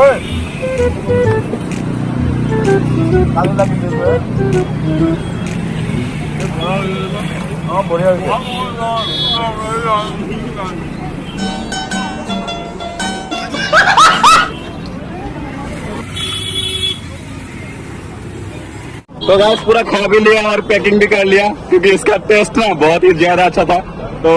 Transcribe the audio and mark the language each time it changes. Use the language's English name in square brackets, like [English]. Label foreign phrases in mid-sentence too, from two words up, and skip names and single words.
[Assamese] ओए ভালো লাগিছে বঢ়িয়া হৈছে। [Hindi] तो गाइस पूरा खा भी लिया और पैकिंग भी कर लिया क्योंकि इसका टेस्ट ना बहुत ही ज्यादा अच्छा था।